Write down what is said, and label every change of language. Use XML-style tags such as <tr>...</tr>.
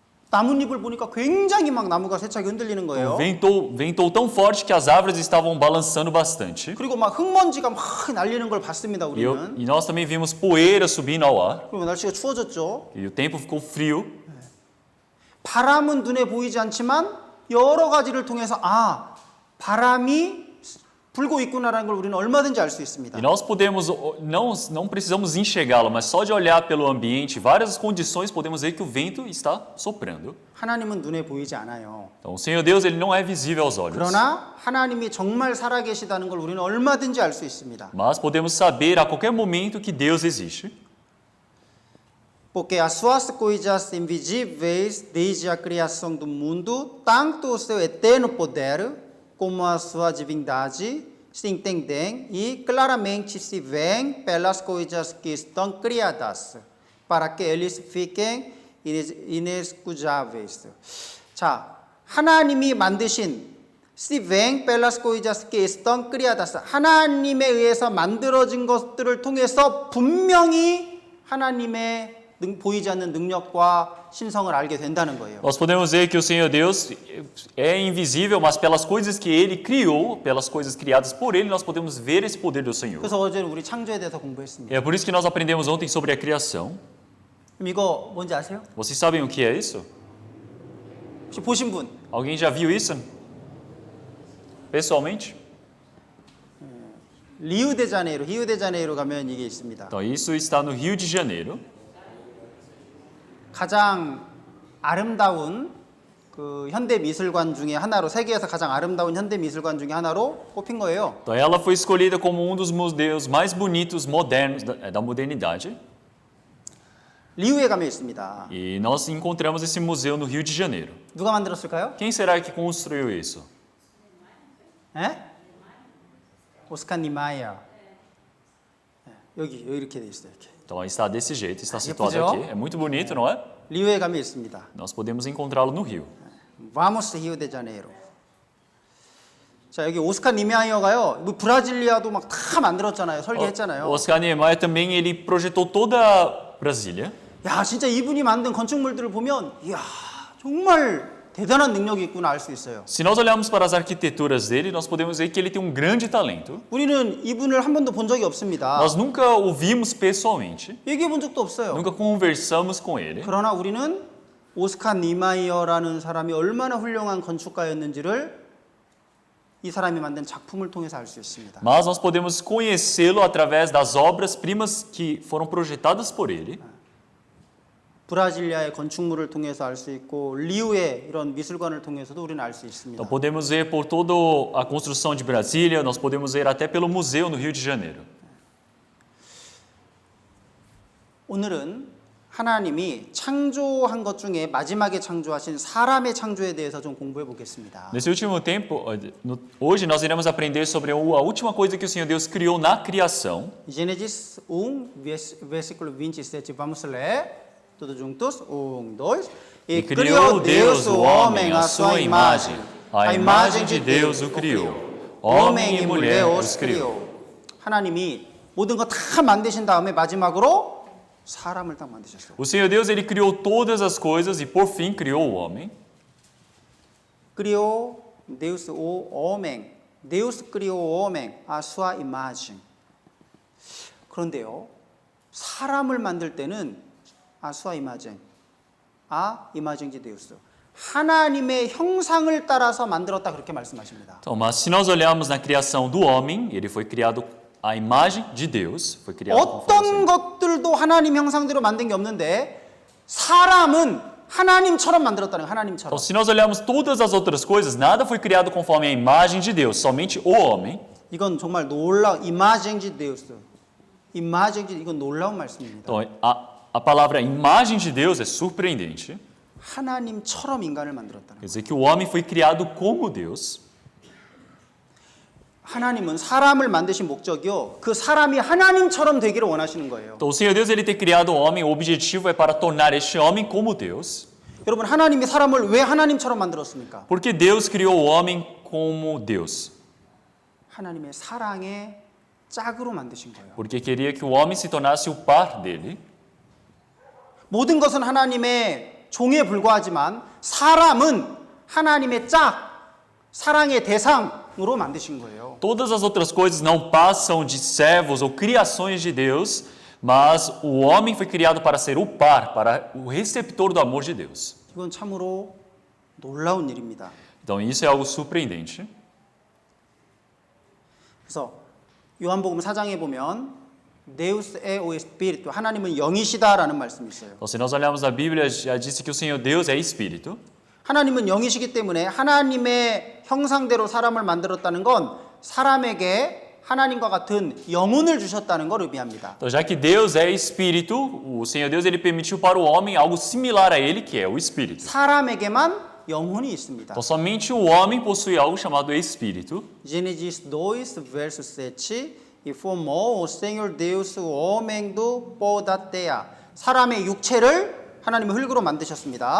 <ko>나뭇잎을 보니까 굉장히 막 나무가 세차게 흔들리는 거예요.</ko> <pt>Ventou tão forte que as árvores estavam balançando bastante.</pt> <ko>그리고 막 흙먼지가 막 날리는 걸 봤습니다, 우리는.</ko> <pt>E nós também vimos poeira subindo ao ar.</pt> <ko>그리고 날씨가 추워졌죠.</ko> <pt>E o tempo ficou frio.</pt> <ko>바람은 눈에 보이지 않지만 여러 가지를 통해서 바람이 불고 있구나라는 걸 우리는 얼마든지 알 수 있습니다.</ko> <pt>E nós podemos, não precisamos enxergá-lo, mas só de olhar pelo ambiente, várias condições, podemos ver que o vento está soprando.</pt> <ko>하나님은 눈에 보이지 않아요.</ko> <pt>Então, o Senhor Deus ele não é visível aos olhos.</pt> <ko>그러나 하나님이 정말 살아계시다는 걸 우리는 얼마든지 알 수 있습니다.</ko> <pt>Mas podemos saber a qualquer momento que Deus existe. Porque as suas coisas invisíveis, desde a criação do mundo, tanto o seu eterno poder como a sua divindade se entendem e claramente se veem pelas coisas que estão criadas, para que eles fiquem inescusáveis.</pt> <ko>자, 하나님이 만드신</ko> <pt>se veem pelas coisas que estão criadas.</pt> <ko>하나님에 의해서 만들어진 것들을 통해서 분명히 하나님의 보이지 않는 능력과 신성을 알게 된다는 거예요.</ko> <pt>Nós podemos ver que o Senhor Deus é invisível, mas pelas coisas que Ele criou, pelas coisas criadas por Ele, nós podemos ver esse poder do Senhor.</pt> <ko>그래서 어제 우리 창조에 대해서 공부했습니다.</ko> <pt>É por isso que nós aprendemos ontem sobre a criação.</pt> <ko>그럼 이거 뭔지 아세요?</ko> <pt>Vocês sabem o que é isso?</pt> <ko>혹시 보신 분?</ko> <pt>Alguém já viu isso? Pessoalmente?</pt> <ko>리우데자네이루 가면 이게 있습니다.</ko> <pt>Então, isso está no Rio de Janeiro.</pt> <ko>가장 아름다운 그 현대 미술관 중에 하나로 세계에서 가장 아름다운 현대 미술관 중에 하나로 뽑힌 거예요.</ko> <pt>Então, ela foi escolhida como um dos museus mais bonitos modernos da modernidade.</pt> <ko>리우에 가면 있습니다.</ko> <pt>E nós encontramos esse museu no Rio de Janeiro.</pt> <ko>누가 만들었을까요?</ko> <pt>Quem será que construiu isso?</pt> <ko>에? 오스카 니마이어. 여기 이렇게 돼 있어요. 이렇게.</ko> <pt>Então, está desse jeito, está situado</pt> <ko>예쁘죠?</ko> <pt>aqui. É muito bonito, não é?</pt> <ko>리우에 가면 있습니다.</ko> <pt>Nós podemos encontrá-lo no Rio.</pt> <ko>바모스 리우데자네이루. 자, 여기 오스카 니마이어가요. 브라질리아도 막 다 만들었잖아요. 설계했잖아요.</ko> <pt>Oscar Niemeyer também ele projetou toda Brasília.</pt> <ko>야, 진짜 이분이 만든 건축물들을 보면 이야, 정말 대단한 능력이 있구나 알 수 있어요.</ko> <pt>Se nós olharmos para as arquiteturas dele, nós podemos ver que ele tem um grande talento.</pt> <ko>우리는 이분을 한 번도 본 적이 없습니다.</ko> <pt>Nós nunca o vimos pessoalmente,</pt> <ko>얘기해 본 적도 없어요.</ko> <pt>nunca conversamos com ele.</pt> <ko>그러나 우리는 오스카 니마이어라는 사람이 얼마나 훌륭한 건축가였는지를 이 사람이 만든 작품을 통해서 알 수 있습니다.</ko> <pt>Mas nós podemos conhecê-lo através das obras-primas que foram projetadas por ele.</pt> <ko>브라질리아의 건축물을 통해서 알 수 있고 리우의 이런 미술관을 통해서도 우리는 알 수 있습니다.</ko> <pt>Então podemos ver por toda a construção de Brasília, nós podemos ver até pelo museu no Rio de Janeiro.</pt> <ko>오늘은 하나님이 창조한 것 중에 마지막에 창조하신 사람의 창조에 대해서 좀 공부해 보겠습니다.</ko> <pt>Nesse último tempo, hoje nós iremos aprender sobre a última coisa que o Senhor Deus criou na criação. Gênesis versículo 27, vamos ler. Todos juntos, 1, 2. E criou Deus o homem à sua imagem. A imagem de Deus o criou. Homem e mulher os criou.</pt> <ko>하나님이 모든 거 다 만드신 다음에 마지막으로 사람을 딱 만드셨어요.</ko> <pt>O Senhor Deus ele criou todas as coisas e por fim criou o homem. Criou Deus o homem. Deus criou o homem à sua imagem.</pt> <ko>그런데요, 사람을 만들 때는</ko> <pt>a sua imagem, a imagem de Deus.</pt> <ko>하나님의 형상을 따라서 만들었다 그렇게 말씀하십니다.</ko> <pt>Então, mas se nós olharmos na criação do homem, ele foi criado à imagem de Deus, foi criado</pt> <ko>어떤 것들도 하나님 형상대로 만든 게 없는데 사람은 하나님처럼 만들었다는 거예요. 하나님처럼.</ko> <pt>Então, se nós olharmos todas as outras coisas, nada foi criado conforme a imagem de Deus, somente o homem.</pt> <ko>이건 정말 놀라</ko> <pt>imagem de Deus. imagem de</pt> <ko>이건 놀라운 말씀입니다.</ko> <pt>Então, a palavra imagem de Deus é surpreendente.</pt> <ko>하나님처럼 인간을 만들었다는</ko> <pt>Quer dizer que o homem foi criado como Deus.</pt> <ko>하나님은 사람을 만드신 목적이요. 그 사람이 하나님처럼 되기를 원하시는 거예요.</ko> <pt>Então, o Senhor Deus ele ter criado o homem, o objetivo é para tornar este homem como Deus.</pt> <ko>여러분 하나님이 사람을 왜 하나님처럼 만들었습니까?</ko> <pt>Porque Deus criou o homem como Deus.</pt> <ko>하나님의 사랑의 짝으로 만드신 거예요.</ko> <pt>Porque queria que o homem se tornasse o par dele.</pt> <ko>모든 것은 하나님의 종에 불과하지만 사람은 하나님의 짝, 사랑의 대상으로 만드신 거예요.</ko> <pt>Todas as outras coisas não passam de servos ou criações de Deus, mas o homem foi criado para ser o par, para o receptor do amor de Deus.</pt> <ko>이건 참으로 놀라운 일입니다.</ko> <pt>Então isso é algo surpreendente.</pt> <ko>그래서 요한복음 4장에 보면</ko> <pt>Deus é o Espírito,</pt> <ko>하나님은 영이시다라는 말씀이 있어요.</ko> <pt>Então, se nós olharmos a Bíblia, já disse que o Senhor Deus é Espírito.</pt> <ko>하나님은 영이시기 때문에 하나님의 형상대로 사람을 만들었다는 건 사람에게 하나님과 같은 영혼을 주셨다는 걸 의미합니다.</ko> <pt>Então, já que Deus é Espírito, o Senhor Deus ele permitiu para o homem algo similar a ele, que é o Espírito.</pt> <ko>사람에게만 영혼이 있습니다.</ko> <pt>Então, somente o homem possui algo chamado Espírito. Gênesis 2, verso 7, e formou o Senhor Deus o homem do pó da terra.</pt> <ko>사람의 육체를 하나님이 흙으로 만드셨습니다.</ko>